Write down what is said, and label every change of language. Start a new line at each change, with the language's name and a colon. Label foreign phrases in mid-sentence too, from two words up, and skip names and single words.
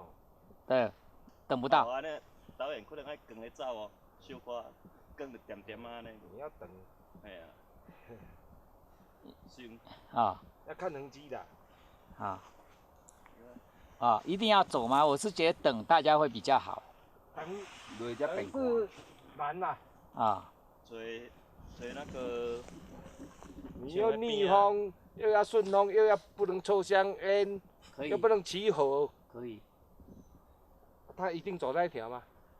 Chinese: 對，等不到。啊，那導演可能還跟着走哦，小可跟着點點啊呢。你要等。哎呀。行。啊。要看痕跡的。啊。啊，一定要走嗎？我是覺得等大家會比較好。等是難啦。啊。所以那個。你要逆風，又要順風，又要不能抽香煙，又不能起火。可以。他一定走那一條嗎？